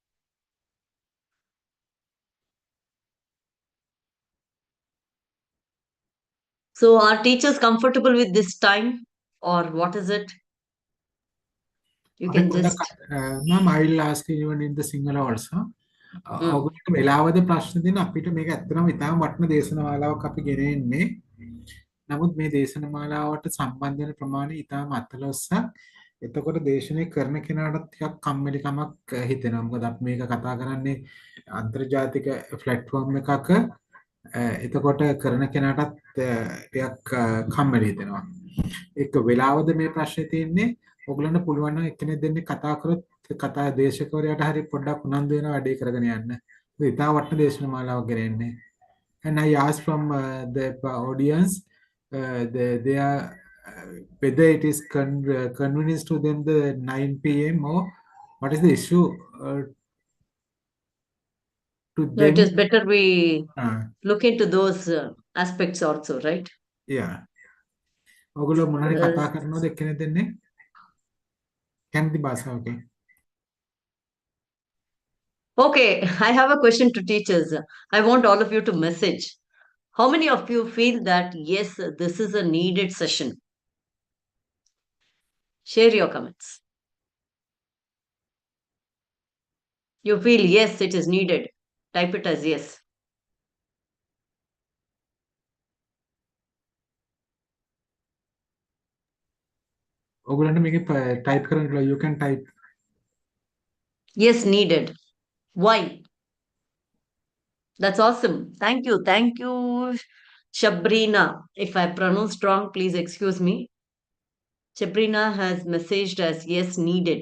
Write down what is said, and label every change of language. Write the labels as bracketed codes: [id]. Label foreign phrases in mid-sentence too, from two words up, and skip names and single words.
[en] So, are teachers comfortable with this time or what is it? You [si] අපි [en] can [si] පොඩ්ඩක් [en] just. ma'am, I will ask even in the Sinhala also. [si] ඔගොල්ලන්ට වෙලාවද ප්‍රශ්න දෙන අපිට මේක ඇත්තටම ඉතාම වටින දේශනාවලාවක් අපි ගෙන එන්නේ. නමුත් මේ දේශනමාලාවට සම්බන්ධ වෙන ප්‍රමාණය ඉතාම අතලොස්සක්. එතකොට දේශනය කරන කෙනාට ටිකක් කම්මැලිකමක් හිතෙනවා. මොකද අපි මේක කතා කරන්නේ අන්තර්ජාතික ප්ලැට්ෆෝම් එකක. එතකොට කරන කෙනාටත් ටිකක් කම්මැලි හිතෙනවා. ඒක වෙලාවද මේ ප්‍රශ්නේ තියෙන්නේ. ඔයගලන්ට පුළුවන් නම් එක්කෙනෙක් දෙන්නේ කතා කරොත් කතා දේශකවරයාට හරි පොඩ්ඩක් උනන්දු වෙන වැඩේ කරගෙන යන්න. ඒක ඉතාම වටින දේශනමාලාවක් ගෙනෙන්නේ. [en] And I asked from the audience, they are whether it is convenience to them the 9 p.m. or what is the issue to No, it them? is better we look into those aspects also, right? Yeah. [si] ඔගොල්ලෝ මොන හරි කතා කරනවද එක්කෙනෙක් දෙන්නේ? කැමති භාෂාවකින්. [en] Okay, I have a question to teachers. I want all of you to message. How many of you feel that, yes, this is a needed session? Share your comments. You feel, yes, it is needed. Type it as yes. [si] ඔගොල්ලන්ට මේක type කරන්න පුළුවන්. [en] You can type. Yes, needed. Why? That's awesome. Thank you. Thank you, Shabrina. If I pronounced wrong, please excuse me. Shabrina has messaged as yes, needed.